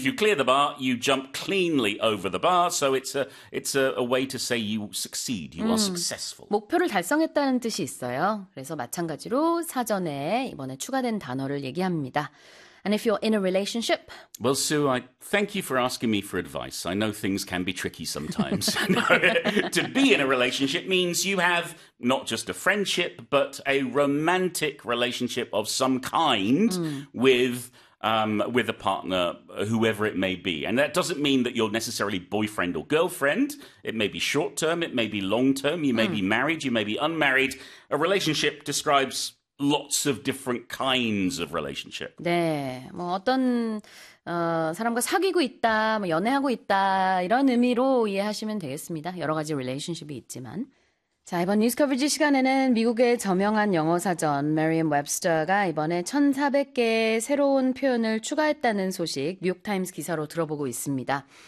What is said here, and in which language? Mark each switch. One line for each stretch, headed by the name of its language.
English: you clear the bar, you jump cleanly over the bar. So it's a way to say you succeed. You are successful.
Korean: 목표를 달성했다는 뜻이 있어요. 그래서 마찬가지로 사전에 이번에 추가된 단어를 얘기합니다.
English: And if you're in a relationship? Well, Sue, I thank you for asking me for advice. I know things can be tricky sometimes. To be in a relationship means you have not just a friendship, but a romantic relationship of some kind with a partner, whoever it may be. And that doesn't mean that you're necessarily boyfriend or girlfriend. It may be short term, it may be long term, you may be married, you may be unmarried. A relationship describes lots of different kinds of relationship.
Korean: 네, 뭐 어떤 사람과 사귀고 있다, 뭐 연애하고 있다 이런 의미로 이해하시면 되겠습니다. 여러 가지 relationship이 있지만. 자, 이번 뉴스 커버지 시간에는 미국의 저명한 영어 사전 Merriam-Webster가 이번에 1,400개의 새로운 표현을 추가했다는 소식 뉴욕타임스 기사로 들어보고 있습니다.